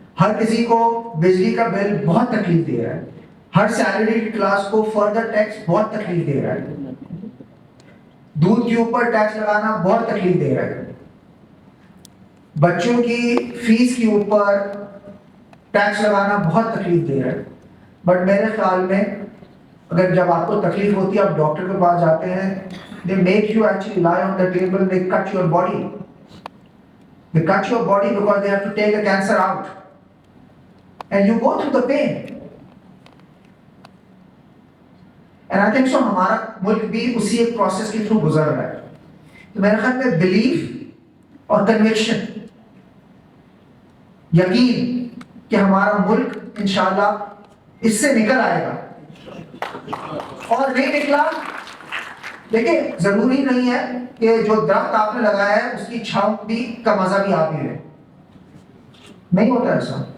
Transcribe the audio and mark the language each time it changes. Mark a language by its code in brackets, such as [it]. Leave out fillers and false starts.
[ur] ہر کسی کو بجلی کا بل بہت تکلیف دے رہا ہے, ہر سیلریڈ کلاس کو فردر ٹیکس بہت تکلیف دے رہا ہے, دودھ کے اوپر ٹیکس لگانا بہت تکلیف دے رہا ہے, بچوں کی فیس کے اوپر ٹیکس لگانا بہت تکلیف دے رہا ہے. بٹ میرے خیال میں اگر جب آپ کو تکلیف ہوتی ہے, آپ ڈاکٹر کے پاس جاتے ہیں, [en] they make you actually lie on the table, they cut your body. They cut your body because they have to take the cancer out. And you go through the pain. And I think so [ur] ہمارا ملک بھی اسی ایک process کے through گزر رہا ہے. تو میرے خیال میں بلیف اور کنوکشن, یقین کہ ہمارا ملک انشاءاللہ اس سے نکل آئے گا, اور نہیں نکلا, دیکھیں ضروری نہیں ہے کہ جو درخت آپ نے لگایا ہے اس کی چھاؤں بھی کا مزہ بھی آپ ہی لیں, نہیں ہوتا ایسا.